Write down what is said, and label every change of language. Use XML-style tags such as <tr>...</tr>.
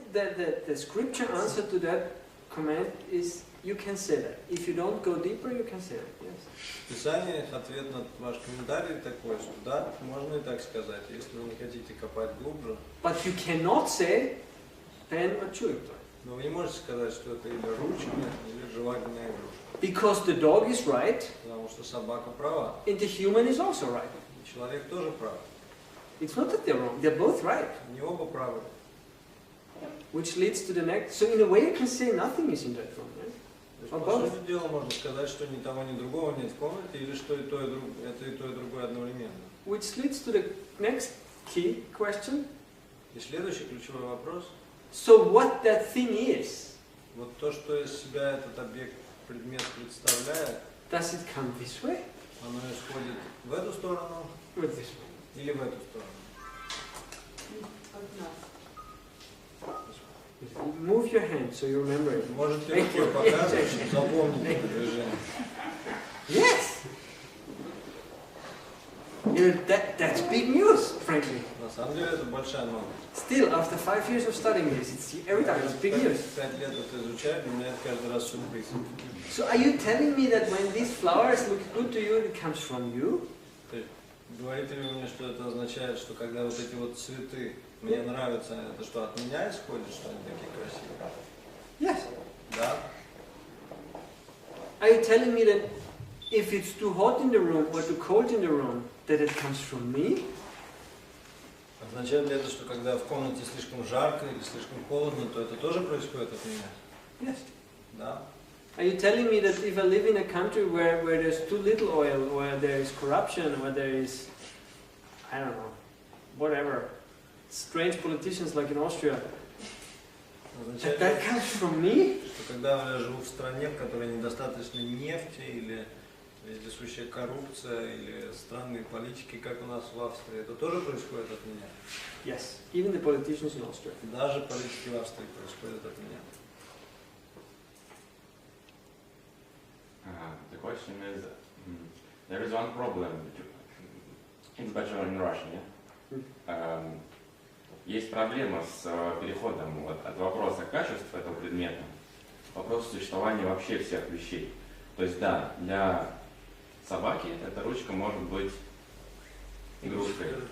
<en>The scripture answer to that command is you can say that. If you don't go deeper, you can say it. Yes.</en> <ru>В Писании ответ на ваш комментарий такой, что да, можно и так сказать, если вы не хотите копать глубже.</ru> <en>But you cannot say pen or chew toy.</en> <ru>Но вы не можете сказать, что это или ручка, или жевательная игрушка.</ru> <en>Because the dog is right,</en> <ru>Потому что собака права,</ru> <en>and the human is also right.</en> <ru>и человек тоже прав.</ru> <en>It's not that they're wrong. They're both right.</en> <ru>Они оба правы.</ru> <en>Which leads to the next. So in a way, you can say nothing is in that room, right?</en> <ru>То есть, по сути дела, можно сказать, что ни того, ни другого нет в комнате, или что это и то, и другое одновременно.</ru> <en>Which leads to the next key question.</en> <ru>И следующий ключевой вопрос.</ru> <en>So what that thing is,</en> <ru>Вот то, что из себя этот объект, предмет представляет,</ru> <en>does it come this way</en> <ru>оно исходит в эту сторону</ru> <en>or this way?</en> <ru>или в эту сторону? Одна.</ru> <en>Move your hand so you remember it.</en> <ru>Можете рукой показывать, чтобы запомнить это движение.</ru> <en>Yes! That's big news, frankly.</en> <ru>На самом деле это большая новость.</ru> <en>Still, after 5 years of studying this, every time it's big news.</en> <ru>5 лет это изучать, для меня это каждый раз сюрприз.</ru> <en>So are you telling me that when these flowers look good to you, it comes from you?</en> <ru>То есть, говорите ли вы мне, что это означает, что когда вот эти вот цветы мне нравятся, это что, от меня исходит, что они такие красивые?</ru> <en>Yes.</en> <ru>Да?</ru> <en>Are you telling me that if it's too hot in the room or too cold in the room, that it comes from me?</en> <ru>Означает ли это, что когда в комнате слишком жарко или слишком холодно, то это тоже происходит от меня?</ru> <en>Yes.</en> <ru>Да?</ru> <en>Are you telling me that if I live in a country where there's too little oil, where there is corruption, where there is, I don't know, whatever, strange politicians like in Austria,</en> <ru>Означает</ru> <en>that comes from me?</en> <ru>что когда я живу в стране, в которой недостаточно нефти или вездесущая коррупция или странные политики, как у нас в Австрии, это тоже происходит от меня?</ru> <en>Yes, even the politicians in Austria.</en> <ru>Даже политики в Австрии происходят от меня.</ru> <en>The question is, there is one problem. It's better in Russian, yeah?</en> <ru>Есть проблема с переходом от вопроса качества этого предмета к вопросу существования вообще всех вещей. То есть да, для собаки эта ручка может быть игрушкой.</ru>